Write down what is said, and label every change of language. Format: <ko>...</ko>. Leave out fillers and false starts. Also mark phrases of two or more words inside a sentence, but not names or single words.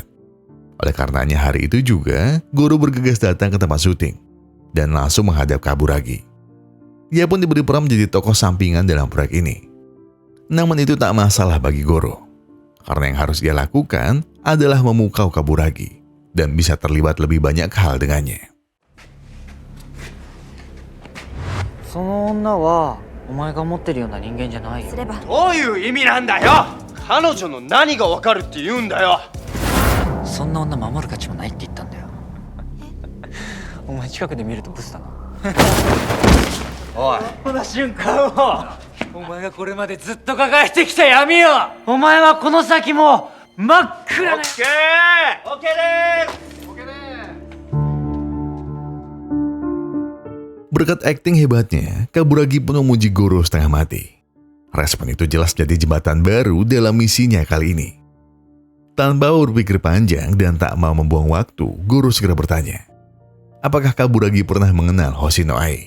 <id>Oleh karenanya hari itu juga Goro bergegas datang ke tempat syuting dan langsung menghadap Kaburagi. Ia pun diberi peran menjadi tokoh sampingan dalam proyek ini. Namun itu tak masalah bagi Goro, karena yang harus ia lakukan adalah memukau Kaburagi dan bisa terlibat lebih banyak hal dengannya.</id> <ja>その女はお前が持ってるような人間じゃないよ。すればどういう意味なんだよ。彼女の何がわかるって言うんだよ。そんな女守る価値もないって言ったんだよ。お前近くで見るとブスだな。おい、この瞬間をお前がこれまでずっと抱えてきた闇をお前はこの先も真っ暗な。オッケー、オッケーです。</ja> <id>Berkat akting hebatnya, Kaburagi pun memuji Goro setengah mati. Respon itu jelas jadi jembatan baru dalam misinya kali ini. Tanpa berpikir panjang dan tak mau membuang waktu, Goro segera bertanya, apakah Kaburagi pernah mengenal Hoshino Ai?</id>